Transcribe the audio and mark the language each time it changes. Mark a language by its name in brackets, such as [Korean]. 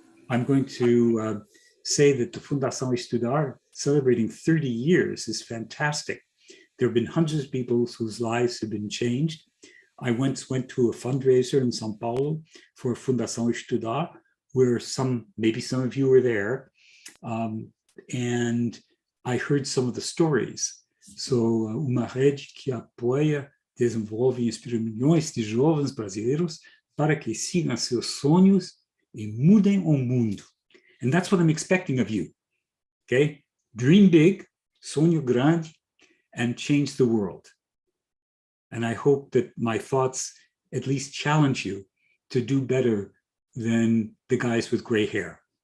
[English] I'm going to say that the Fundação Estudar celebrating 30 years is fantastic. There have been hundreds of people whose lives have been changed. I once went to a fundraiser in São Paulo for Fundação Estudar, where maybe some of you were there, and I heard some of the stories. So, [Portuguese] uma rede que apoia, desenvolve e inspira milhões de jovens brasileiros para que sigam seus sonhos e mudem o mundo. [English] And that's what I'm expecting of you, okay? Dream big, [Portuguese] sonho grande, [English] and change the world. And I hope that my thoughts at least challenge you to do better than the guys with gray hair.